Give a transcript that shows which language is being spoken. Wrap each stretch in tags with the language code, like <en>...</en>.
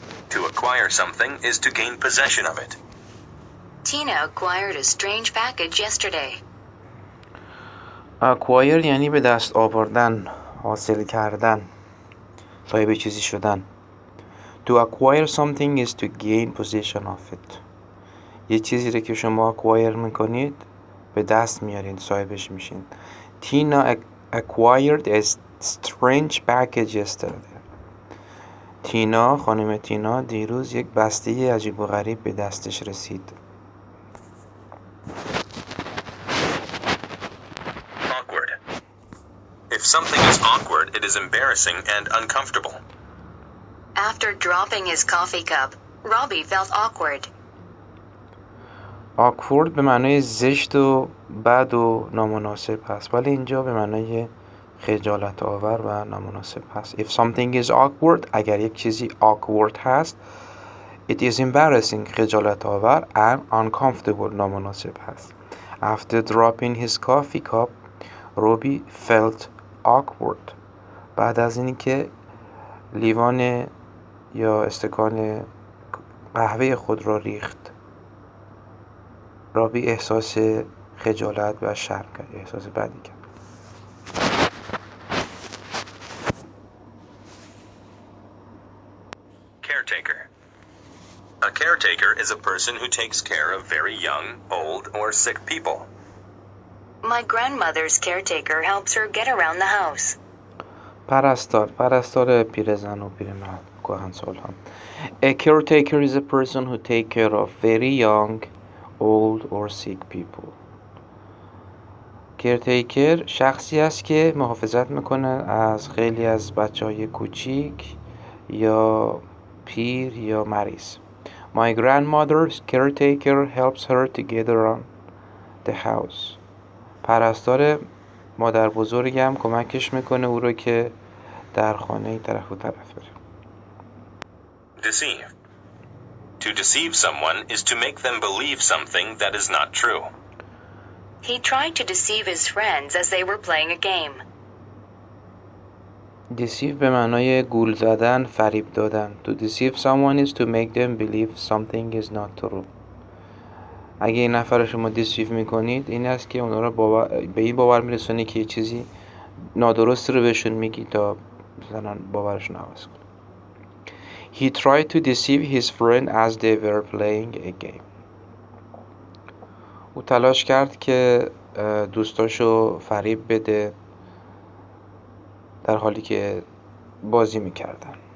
<en>To acquire something is to gain possession of it. Tina acquired a strange package yesterday.</en> <fa>acquire یعنی به دست آوردن، حاصل کردن، صاحب چیزی شدن.</fa> <en>To acquire something is to gain possession of it.</en> <fa>یه چیزی رو که شما acquire میکنید به دست میارین، صاحبش میشین.</fa> <en>Tina acquired a strange package yesterday.</en> <fa>تینا، خانم تینا دیروز یک بسته عجیب و غریب به دستش رسید.</fa> <en>Awkward. If something is awkward, it is embarrassing and uncomfortable. After dropping his coffee cup, Robbie felt awkward.</en> <fa>awkward به معنای زشت و بد و نامناسب هست، ولی اینجا به معنای خجالت آور و نامناسب هست.</fa> <en>If something is awkward،</en> <fa>اگر یک چیزی awkward هست،</fa> <en>it is embarrassing،</en> <fa>خجالت آور،</fa> <en>and uncomfortable،</en> <fa>نامناسب هست.</fa> <en>After dropping his coffee cup, Robbie felt awkward.</en> <fa>بعد از اینی که لیوان یا استکان قهوه خود را ریخت، رابی احساس خجالت و شرم کرد، احساس بدی کرد.</fa> <en>Caretaker. A caretaker is a person who takes care of very young, old, or sick people. My grandmother's caretaker helps her get around the house.</en> <fa>پرستار پیرزن و پیرمرد کهنسال هم.</fa> <en>A caretaker is a person who take care of very young, old or sick people.</en> <fa>caretaker شخصی است که محافظت میکنه از خیلی از بچهای کوچیک یا پیر یا مریض.</fa> <en>My grandmother's caretaker helps her to get around the house.</en> <fa>پرستار مادر بزرگم کمکش میکنه او رو که در خانه طرف و طرف بره.</fa> <en>Deceive. To deceive someone is to make them believe something that is not true. He tried to deceive his friends as they were playing a game.</en> <fa>deceive به معنای گول زدن، فریب دادن.</fa> <en>To deceive someone is to make them believe something is not true.</en> <fa>اگه این نفر رو شما deceive میکنید، این است که اونا رو به این باور میرسونی که یه چیزی نادرست رو بهشون میگی تا مثلا باورشون عوض کنه.</fa> <en>He tried to deceive his friend as they were playing a game.</en> <fa>او تلاش کرد که دوستاشو فریب بده در حالی که بازی میکردن.</fa>